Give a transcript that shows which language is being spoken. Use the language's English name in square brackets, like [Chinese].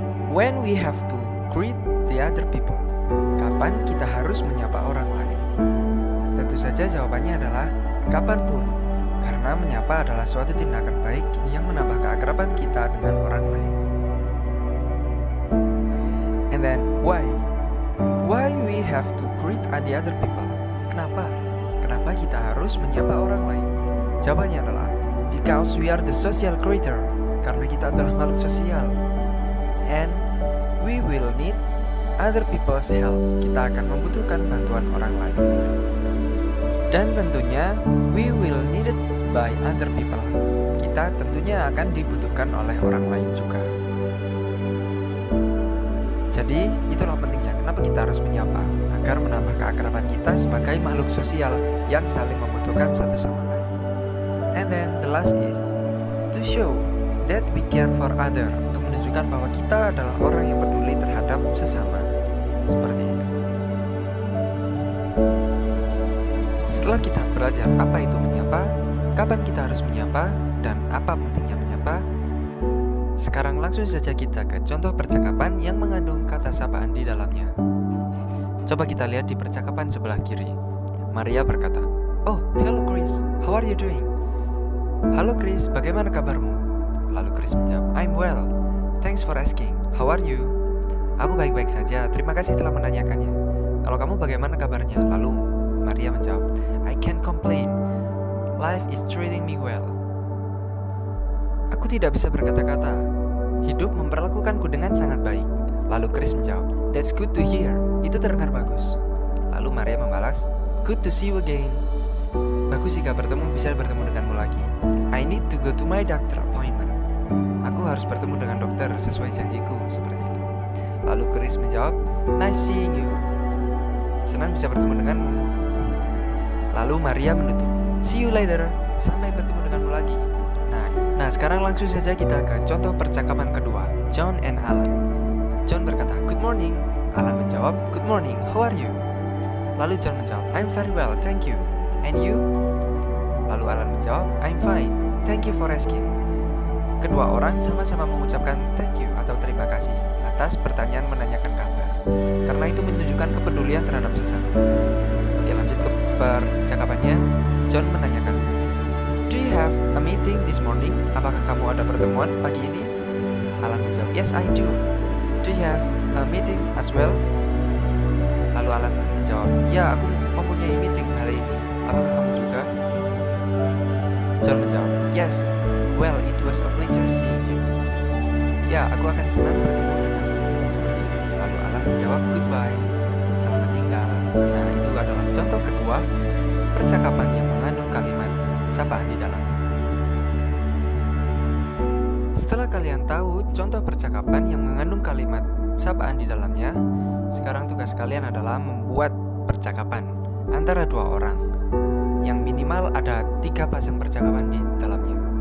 [English] When we have to greet the other people. [Indonesian] Kapan kita harus menyapa orang lain? Tentu saja jawabannya adalah kapanpun. Karena menyapa adalah suatu tindakan baik yang menambah keakraban kita dengan orang lain. [English] And then why? Why we have to greet the other people? [Indonesian] Kenapa? Kenapa kita harus menyapa orang lain? Jawabannya adalah [English] because we are the social creature. [Indonesian] Karena kita adalah makhluk sosial. [English] And we will need other people's help. [Indonesian] Kita akan membutuhkan bantuan orang lain. Dan tentunya [English] we will needed by other people. [Indonesian] Kita tentunya akan dibutuhkan oleh orang lain juga. Jadi itulah pentingnya kenapa kita harus menyapa, agar menambah keakraban kita sebagai makhluk sosial yang saling membutuhkan satu sama lain. [English] And then the last is to show that we care for other, [Indonesian] untuk menunjukkan bahwa kita adalah orang yang peduli terhadap sesama. Seperti itu. Setelah kita belajar apa itu menyapa, kapan kita harus menyapa, dan apa pentingnya menyapa, sekarang langsung saja kita ke contoh percakapan yang mengandung kata sapaan di dalamnya. Coba kita lihat di percakapan sebelah kiri. Maria berkata, [English] "Oh, hello Chris, how are you doing?" [Indonesian] "Halo Chris, bagaimana kabarmu?" Lalu Chris menjawab, [English] "I'm well, thanks for asking, how are you?" [Indonesian] "Aku baik-baik saja, terima kasih telah menanyakannya. Kalau kamu bagaimana kabarnya?" Lalu Maria menjawab, [English] "I can't complain, life is treating me well." [Indonesian] "Aku tidak bisa berkata-kata. Hidup memperlakukanku dengan sangat baik." Lalu Chris menjawab, [English] "That's good to hear. [Indonesian] Itu terdengar bagus." Lalu Maria membalas, [English] "Good to see you again. [Indonesian] Bagus jika bisa bertemu denganmu lagi. [English] I need to go to my doctor appointment. [Indonesian] Aku harus bertemu dengan dokter sesuai janjiku." Seperti itu. Lalu Chris menjawab, [English] "Nice seeing you. [Indonesian] Senang bisa bertemu denganmu." Lalu Maria menutup, [English] "See you later. [Indonesian] Sampai bertemu denganmu lagi." Nah, sekarang langsung saja kita ke contoh percakapan kedua. Jump [English] John and Alan. John berkata, "Good morning." Alan menjawab, "Good morning, how are you?" [Indonesian] Lalu John menjawab, [English] "I'm very well, thank you. And you?" [Indonesian] Lalu Alan menjawab, [English] "I'm fine, thank you for asking." [Indonesian] Kedua orang sama-sama mengucapkan thank you atau terima kasih atas pertanyaan menanyakan kabar, karena itu menunjukkan kepedulian terhadap sesama. Oke, lanjut ke percakapannya. [English] John menanyakan, "Do you have a meeting this morning?" [Indonesian] Apakah kamu ada pertemuan pagi ini? [English] Alan menjawab, "Yes, I do. Do you have a meeting as well?" [Indonesian] Lalu Alan menjawab, "Ya, aku mempunyai meeting hari ini. Apakah kamu juga?" [English] John menjawab, "Yes. Well, it was a pleasure seeing you." [Indonesian] Ya, aku akan senang bertemu denganmu. Seperti itu. Lalu Alan menjawab, "Goodbye. Selamat tinggal." Nah, itu adalah contoh kedua percakapan yang mengandung kalimat sapaan di dalamnya. Setelah kalian tahu contoh percakapan yang mengandung kalimat sapaan di dalamnya, sekarang tugas kalian adalah membuat percakapan antara dua orang yang minimal ada 3 pasang percakapan di dalamnya.